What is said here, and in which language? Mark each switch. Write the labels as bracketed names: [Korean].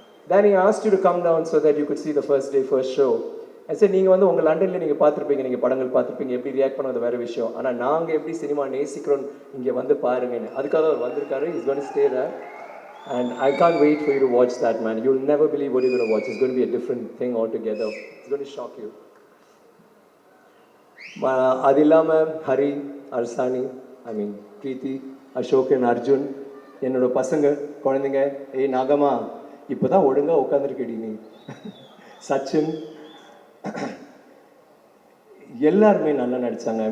[English] Danny asked you to come down so that you could see the first day first show. I said [Tamil] நீங்கள் வந்து உங்கள் லண்டனில் நீங்கள் பார்த்துருப்பீங்க, நீங்கள் படங்கள் பார்த்துருப்பீங்க, எப்படி ரியாக்ட் பண்ணது வேறு விஷயம். ஆனால் நாங்கள் எப்படி சினிமா நேசிக்கிறோம் இங்கே வந்து பாருங்கன்னு, அதுக்காக அவர் வந்திருக்காரு. [English] Is going to stay there. And I can't wait for you to watch that, man. You'll never believe what you're going to watch. It's going to be a different thing altogether. It's going to shock you. [Tamil] அது இல்லாமல் ஹரி, அர்சானி, [English] I mean [Tamil] பிரீத்தி, Ashok and Arjun, என்னோட பசங்க குழந்தைங்க, ஏய் நாகம்மா இப்போ தான் ஒழுங்காக உட்காந்துருக்கடி நீ, சச்சின், எல்லாருமே நல்லா நடித்தாங்க.